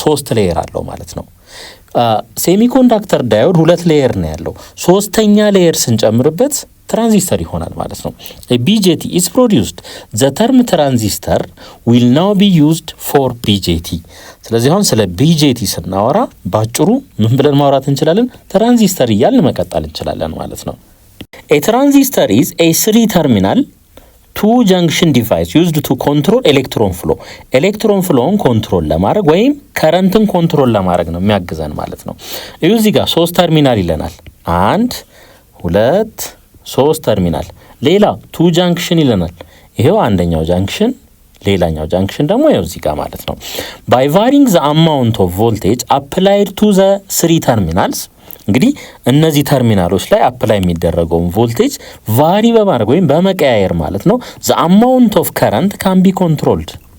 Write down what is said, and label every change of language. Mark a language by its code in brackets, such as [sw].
[am] 3 ሌየር አለው ማለት ነው። ሴሚኮንዳክተር ዳዮድ 2 ሌየር ነው ያለው። 3ኛ ሌየር ስንጨምርበት ትራንዚስተር ይሆናል ማለት ነው። [en] BJT is produced. the term transistor will now be used for BJT. [am] ስለዚህ አሁን ስለ BJT ስናወራ ባጭሩ ምን ብለን ማውራት እንችላለን? ትራንዚስተር እያልን መቀጠል እንችላለን ማለት ነው። [en] a transistor is a 3-terminal 2-junction device used to control electron flow. [am] ኤሌክትሮን ፍሎውን ኮንትሮል ለማድረግ ወይም ከረንትን ኮንትሮል ለማድረግ ነው የሚያግዘን ማለት ነው። እዚህ ጋር 3 ተርሚናል ይለናል። 1 2 3 ተርሚናል። ሌላ 2 ጃንክሽን ይለናል። ይሄው አንደኛው ጃንክሽን፣ ሌላኛው ጃንክሽን ደግሞ ይሄው እዚህ ጋር ማለት ነው። [en] by varying the amount of voltage applied to the 3 terminals [am] እንግዲህ እነዚህ ተርሚናሎች ላይ አፕላይ የሚደረገውን ቮልቴጅ ቫሪ በማድረግ ወይም በመቀያየር ማለት ነው [en] the amount of current can be controlled።